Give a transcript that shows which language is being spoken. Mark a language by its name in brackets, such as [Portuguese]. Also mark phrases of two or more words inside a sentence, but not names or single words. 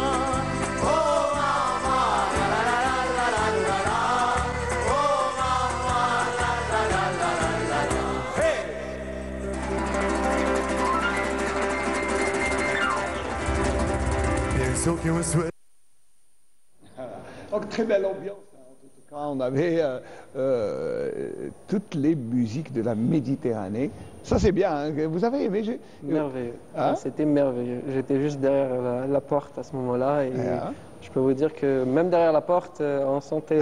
[Italian] Oh mamma, la la la la la la la. Oh mamma, la la la la la la. Hey! Penso che un suo [French] Donc très belle ambiance. En tout cas, on avait toutes les musiques de la Méditerranée. Ça c'est bien, hein. Vous avez aimé? Merveilleux. Hein? C'était merveilleux. J'étais juste derrière la porte à ce moment-là et je peux vous dire que même derrière la porte, on sentait